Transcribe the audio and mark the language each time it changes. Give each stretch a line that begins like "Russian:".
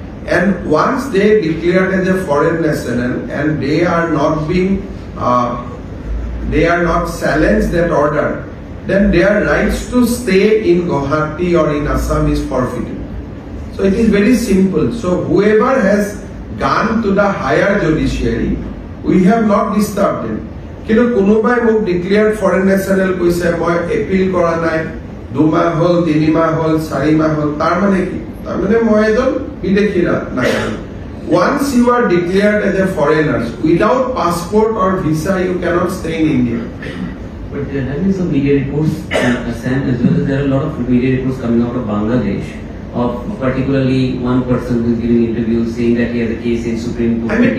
English: And once they declared as a foreign national and they are not being, they are not challenged that order, then their rights to stay in Guwahati or in Assam is forfeited. So it is very simple. So whoever has gone to the higher judiciary, we have not disturbed them.
Assamese: কিন্তু কোনোবাই মোক declared foreign national কৈছে, মই appeal কৰা নাই, 2 মাহ হল, 3 মাহ হল, 4 মাহ হল, তাৰ মানে কি? তাৰ মানে মই এজন বিদেশী নাগৰিক।
English: Once you are declared as a foreigner, without passport or visa, you cannot stay in India. But there have been some media reports in Assam as well as there are a lot of media reports coming out of Bangladesh, of particularly one person who is giving interviews saying that he has a case in Supreme Court.